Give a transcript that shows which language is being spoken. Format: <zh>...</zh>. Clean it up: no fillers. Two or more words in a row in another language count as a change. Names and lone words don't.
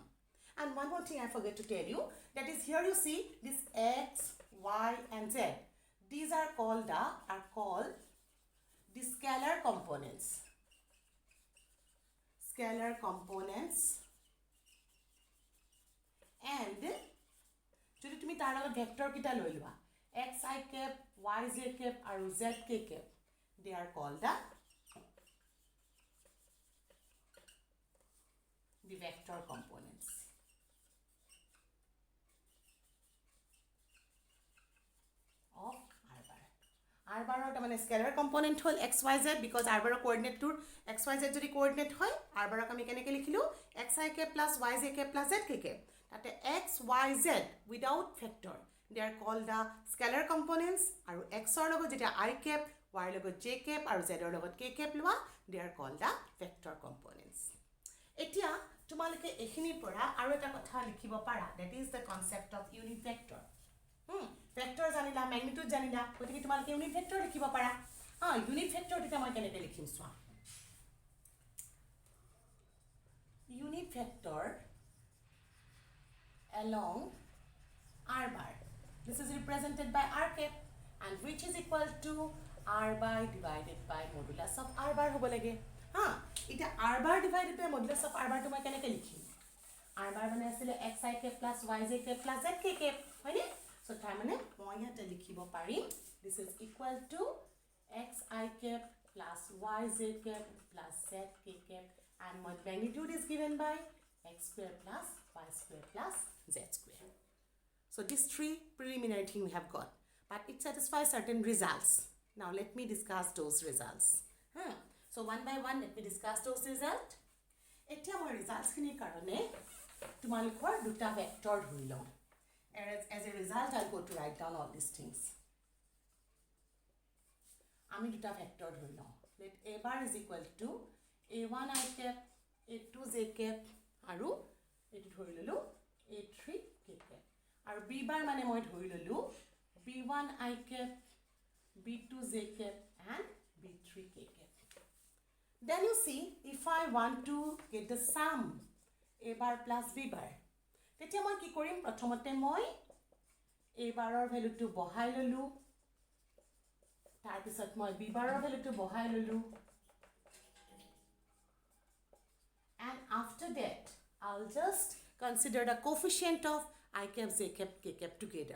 <en>And one more thing I forget to tell you, that is here you see this x, y and z. These are called the scalar components. Scalar components.</en> <as>And যদি তুমি তাৰ লগত ভেক্টৰ কিটা লৈ লোৱা x I cap, y j cap আৰু z k cap,</as> <en>they are called the vector components.</en> <as>r bar মানে স্কেলাৰ কম্পোনেন্ট হল x y z, because r bar কোঅৰ্ডিনেট টুৰ x y z যদি কোঅৰ্ডিনেট হয়, r bar আমি কেনেকৈ লিখিলো?</as> <en>x I cap plus y j cap plus z k cap. তাতে x y z without factor, they are called the scalar components,</en> <as>আৰু x ৰ লগত যেতিয়া I cap, y ৰ লগত j cap আৰু z ৰ লগত k cap লোৱা,</as> <en>they are called the vector components.</en> <as>এতিয়া তোমালোকে এখিনিৰ পৰা আৰু এটা কথা লিখিব পাৰা,</as> <en>that is the concept of unit vector.</en> <as>ভেক্টৰ জানিলা, ম্যাগনিটিউড জানিলা, গতিকে তোমালোকে</as> <en>unit vector</en> <as>লিখিব পাৰা।</as> <en>unit vector</en> <as>তেতিয়া মই কেনেকৈ লিখিম চোৱা।</as> <en>Unit vector along r bar, this is represented by r cap, and which is equal to r bar divided by modulus of r bar</en> <as>হ'ব লাগে।</as> <en>এতিয়া r bar divided by modulus of r bar</en> <as>তো মই কেনেকৈ লিখিম?</as> <en>r bar</en> <as>মানে আছিল</as> <en>x I cap plus y j cap plus z k cap,</en> <as>হয়নে? So তাৰ মানে মই ইয়াতে লিখিব পাৰিম,</as> <en>this is equal to x I cap plus y j cap plus z k cap, and my magnitude is given by x square plus y square plus z square. So these three preliminary things we have got, but it satisfies certain results. Now let me discuss those results. So one by one let me discuss those results.</en> <as>এতিয়া মই results খিনিৰ কাৰণে তোমালোকৰ দুটা ভেক্টৰ ধৰি লওঁ।</as> <en>As a result, I'll go to write down all these things.</en> <as>আমি দুটা ভেক্টৰ ধৰি লওঁ।</as> <en>Let a bar is equal to a1 I cap, a2 j cap</en> <as>আৰু এইটো ধৰি ললো</as> <en>a3 k cap,</en> <as>আৰু b bar মানে মই ধৰি ললো b1 I cap, b2 j cap and b3 k cap.</as> <en>Then you see, if I want to get the sum a bar plus b bar,</en> <as>তেতিয়া মই কি কৰিম? প্ৰথমতে মই a বাৰৰ ভ্যালুটো বহাই ললো, তাৰ পিছত মই b বাৰৰ ভ্যালুটো বহাই ললো,</as> <en>and after that I'll just consider the coefficient of I cap, j cap, k cap together.</en>